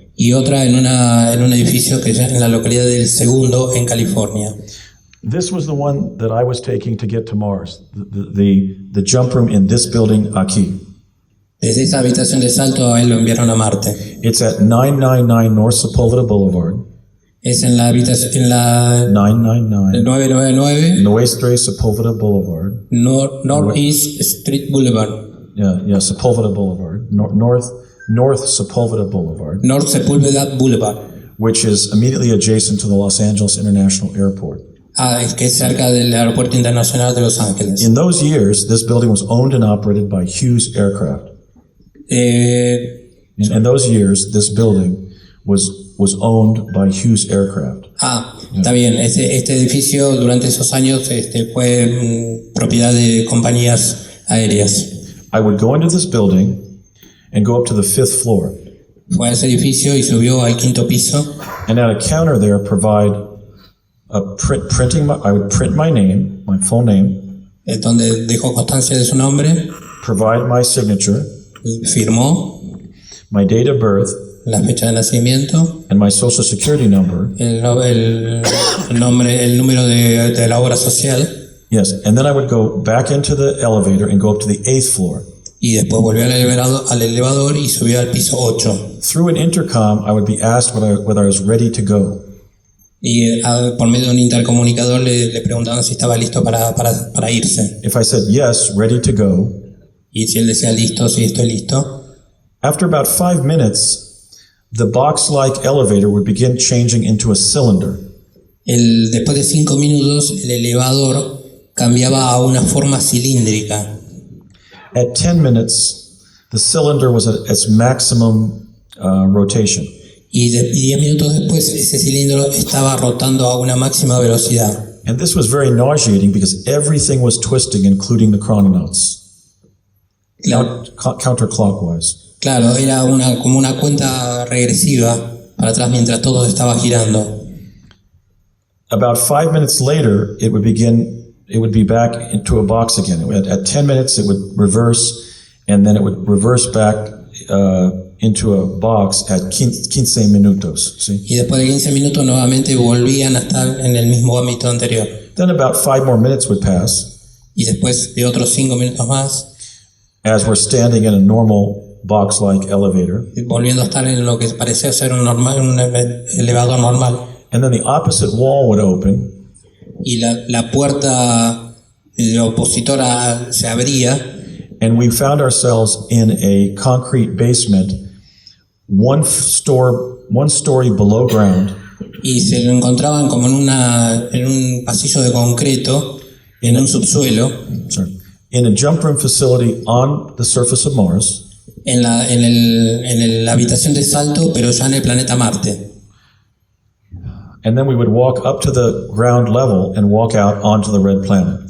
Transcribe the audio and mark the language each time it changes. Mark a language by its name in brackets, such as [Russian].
[Spanish] y otra en un edificio que en la localidad del Segundo, en California. [English] This was the one that I was taking to get to Mars, the jump room in this building [Spanish] aquí. Desde esa habitación de salto a él lo enviaron a Marte. [English] It's at 999 North Sepulveda Boulevard, [Spanish] Es en la habitación, en la 999 999 Nuestra Sepulveda Boulevard. [English] Northeast Street Boulevard. Yeah, Sepulveda Boulevard, North Sepulveda Boulevard, North Sepulveda Boulevard. which is immediately adjacent to the Los Angeles International Airport. [Spanish] Es que es cerca del Aeropuerto Internacional de Los Ángeles. [English] In those years, this building was owned and operated by Hughes Aircraft. In those years, this building was owned by Hughes Aircraft. [Spanish] Está bien. Este edificio durante esos años fue propiedad de compañías aéreas. [English] I would go into this building and go up to the 5th floor. [Spanish] Fue a ese edificio y subió al 5º piso. [English] And at a counter there, provide a I would print my name, my full name, [Spanish] Donde dejó constancia de su nombre, [English] provide my signature, [Spanish] firmó [English] my date of birth, [Spanish] la fecha de nacimiento, [English] and my social security number. [Spanish] el nombre, el número de la obra social, [English] Yes, and then I would go back into the elevator and go up to the 8th floor. [Spanish] y después volvió al elevador y subió al piso 8. [English] Through an intercom, I would be asked whether I was ready to go. [Spanish] Y por medio de un intercomunicador le preguntaban si estaba listo para irse. [English] If I said yes, ready to go, [Spanish] Y si él decía listo, sí, estoy listo. [English] after about 5 minutes, the box-like elevator would begin changing into a cylinder. [Spanish] Después de 5 minutos, el elevador cambiaba a una forma cilíndrica. [English] At 10 minutes, the cylinder was at its maximum rotation. [Spanish] Y 10 minutos después, ese cilindro estaba rotando a una máxima velocidad. [English] And this was very nauseating because everything was twisting, including the chrononauts, [Spanish] Claro, [English] counterclockwise. [Spanish] claro, era como una cuenta regresiva para atrás mientras todo estaba girando. [English] About 5 minutes later, it would be back into a box again. At 10 minutes, it would reverse, and then it would reverse back into a box at 15 [Spanish] minutos. [English] See? [Spanish] Y después de 15 minutos nuevamente volvían a estar en el mismo ámbito anterior. [English] Then about 5 more minutes would pass [Spanish] Y después de otros 5 minutos más, [English] as we're standing in a normal box-like elevator. [Spanish] volviendo a estar en lo que parecía ser un elevador normal. [English] And then the opposite wall would open, [Spanish] Y la puerta opositora se abría [English] and we found ourselves in a concrete basement, one story below ground, [Spanish] y se lo encontraban como en un pasillo de concreto, en un subsuelo, [English] in a jump room facility on the surface of Mars. [Spanish] en la habitación de salto, pero ya en el planeta Marte. [English] And then we would walk up to the ground level and walk out onto the red planet.